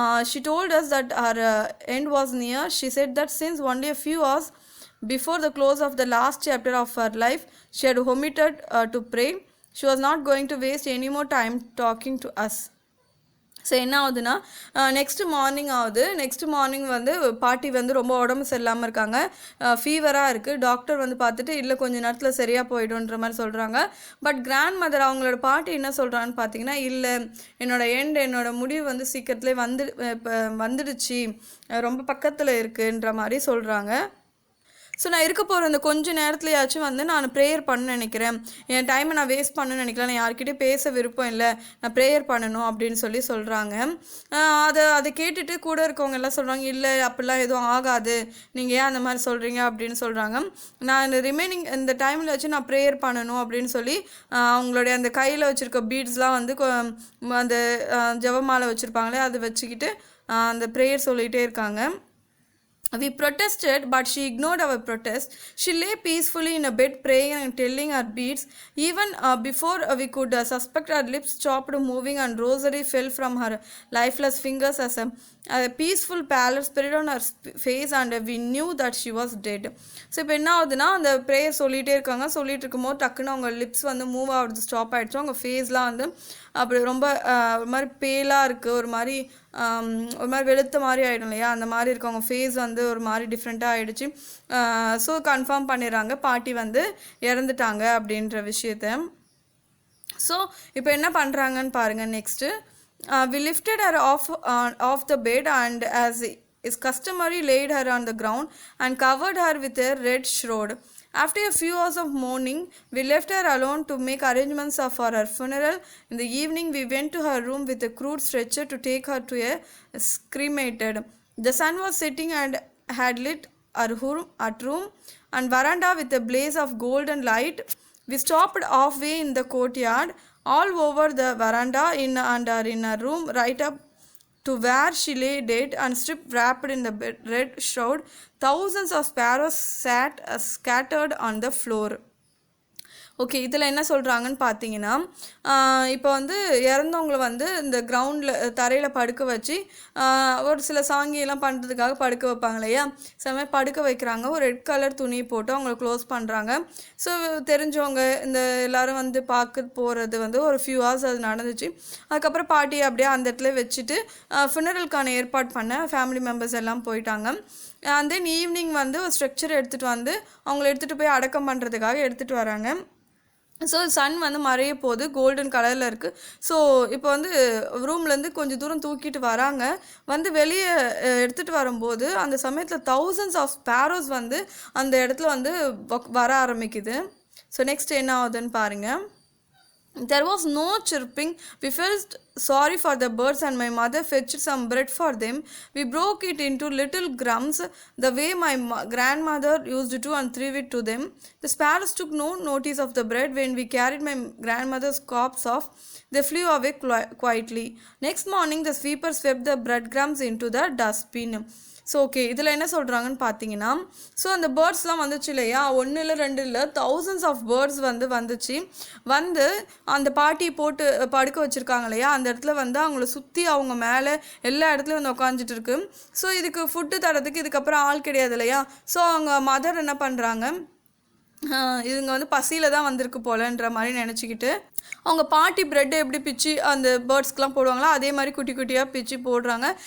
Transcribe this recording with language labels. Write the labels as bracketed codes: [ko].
[en] She told us that her end was near. She said that since only a few hours before the close of the last chapter of her life she had omitted to pray, she was not going to waste any more time talking to us. [ta] So என்ன ஆகுதுன்னா, next morning வந்து பாட்டி வந்து ரொம்ப உடம்பு சரியில்லாமல் இருக்காங்க, ஃபீவராக இருக்குது. டாக்டர் வந்து பார்த்துட்டு இல்லை கொஞ்சம் நேரத்தில் சரியாக போய்டுன்ற மாதிரி சொல்கிறாங்க. பட் கிராண்ட் மதர் அவங்களோட பாட்டி என்ன சொல்கிறான்னு பார்த்தீங்கன்னா, இல்லை என்னோட முடிவு வந்து சீக்கிரத்துலேயே வந்துடுச்சு, ரொம்ப பக்கத்தில் இருக்குன்ற மாதிரி சொல்கிறாங்க. ஸோ நான் இருக்க போகிற அந்த கொஞ்சம் நேரத்துலையாச்சும் வந்து நான் ப்ரேயர் பண்ண நினைக்கிறேன், என் டைமை நான் வேஸ்ட் பண்ணணும்னு நினைக்கிறேன், நான் யார்கிட்டையும் பேச விருப்பம் இல்லை, நான் ப்ரேயர் பண்ணணும் அப்படின்னு சொல்கிறாங்க. அதை கேட்டுட்டு கூட இருக்கவங்க எல்லாம் சொல்கிறாங்க, இல்லை அப்படிலாம் எதுவும் ஆகாது, நீங்கள் ஏன் அந்த மாதிரி சொல்கிறீங்க அப்படின்னு சொல்கிறாங்க. நான் ரிமைனிங் இந்த டைமில் வச்சு நான் ப்ரேயர் பண்ணணும் அப்படின்னு சொல்லி அவங்களுடைய அந்த கையில் வச்சுருக்க பீட்ஸ்லாம் வந்து அந்த ஜெபமாலை வச்சுருப்பாங்களே அதை வச்சுக்கிட்டு அந்த ப்ரேயர் சொல்லிகிட்டே இருக்காங்க. [en] We protested, but she ignored our protest. She lay peacefully in a bed, praying and telling her beads. Even before we could suspect, her lips stopped moving, and rosary fell from her lifeless fingers as a peaceful pallor spread on her face, and we knew that she was dead. [ta] So இப்போ என்ன ஆகுதுன்னா, அந்த prayer சொல்லிகிட்டே இருக்காங்க. சொல்லிட்டு இருக்கும்போது டக்குன்னு அவங்க லிப்ஸ் வந்து மூவ் ஆகுறது ஸ்டாப் ஆகிடுச்சு. அவங்க ஃபேஸ்லாம் வந்து அப்படி ரொம்ப ஒரு மாதிரி பேலாக இருக்குது, ஒரு மாதிரி வெளுத்த மாதிரி ஆகிடும் இல்லையா, அந்த மாதிரி இருக்கு. அவங்க ஃபேஸ் வந்து ஒரு மாதிரி டிஃப்ரெண்ட்டாக ஆகிடுச்சு. ஸோ கன்ஃபார்ம் பண்ணிடுறாங்க பாட்டி வந்து இறந்துட்டாங்க அப்படின்ற விஷயத்த. ஸோ இப்போ என்ன பண்ணுறாங்கன்னு பாருங்கள். [en] Next we lifted her off the bed, and as is customary laid her on the ground and covered her with a red shroud. After a few hours of mourning, we left her alone to make arrangements for her funeral. In the evening, we went to her room with a crude stretcher to take her to a cremated. The sun was setting and had lit our room and veranda with a blaze of golden light. We stopped halfway in the courtyard, all over the veranda, in her room, right up to where she lay dead and wrapped in the red shroud. Thousands of sparrows sat scattered on the floor. [ta] Okay, இதில் என்ன சொல்கிறாங்கன்னு பார்த்தீங்கன்னா, இப்போ வந்து இறந்தவங்களை வந்து இந்த கிரவுண்டில் தரையில் படுக்க வச்சு ஒரு சில சாங்கியெல்லாம் பண்ணுறதுக்காக படுக்க வைப்பாங்க இல்லையா, சமயம் படுக்க வைக்கிறாங்க. ஒரு ரெட் கலர் துணி போட்டு அவங்கள க்ளோஸ் பண்ணுறாங்க. ஸோ தெரிஞ்சவங்க இந்த எல்லோரும் வந்து பார்க்க போகிறது வந்து ஒரு ஃபியூ ஹவர்ஸ் அது நடந்துச்சு. அதுக்கப்புறம் பாட்டியை அப்படியே அந்த இடத்துல வச்சுட்டு ஃபினரலுக்கான ஏற்பாடு பண்ண ஃபேமிலி மெம்பர்ஸ் எல்லாம் போயிட்டாங்க. அண்ட் தென் ஈவினிங் வந்து ஒரு ஸ்ட்ரக்சர் எடுத்துகிட்டு வந்து அவங்கள எடுத்துகிட்டு போய் அடக்கம் பண்ணுறதுக்காக எடுத்துகிட்டு வராங்க. ஸோ சன் வந்து மறைய போது கோல்டன் கலரில் இருக்குது. ஸோ இப்போ வந்து ரூம்லேருந்து கொஞ்சம் தூரம் தூக்கிட்டு வராங்க. வந்து வெளியே எடுத்துகிட்டு வரும்போது அந்த சமயத்தில் thousands ஆஃப் ஸ்பேரோஸ் வந்து அந்த இடத்துல வந்து வர ஆரம்பிக்குது. [en] so next [ta] என்ன ஆகுதுன்னு பாருங்கள். [en] There was no chirping. We felt sorry for the birds, and my mother fetched some bread for them. We broke it into little crumbs, the way my grandmother used to, and threw it to them. The sparrows took no notice of the bread. When we carried my grandmother's corpse off, they flew away quietly. Next morning, the sweeper swept the breadcrumbs into the dustbin. [ta] So okay, இதில் என்ன சொல்கிறாங்கன்னு பார்த்தீங்கன்னா, so அந்த பேர்ட்ஸ்லாம் வந்துச்சு இல்லையா, 1 இல்லை 2 இல்லை, thousands of birds வந்துச்சு. வந்து அந்த பாட்டி போட்டு படுக்க வச்சுருக்காங்க இல்லையா, அந்த இடத்துல வந்து அவங்கள சுற்றி அவங்க மேலே எல்லா இடத்துலையும் வந்து உட்காந்துட்டு இருக்கு. ஸோ இதுக்கு ஃபுட்டு தரதுக்கு இதுக்கப்புறம் ஆள் கிடையாது இல்லையா. ஸோ அவங்க மதர் என்ன பண்ணுறாங்க, இதுங்க வந்து பசியில் தான் வந்திருக்கு போலன்ற மாதிரி நினச்சிக்கிட்டு அவங்க பாட்டி ப்ரெட்டை எப்படி பிச்சு அந்த பேர்ட்ஸ்க்கெலாம் போடுவாங்களோ அதே மாதிரி குட்டி குட்டியாக பிச்சு போடுறாங்க.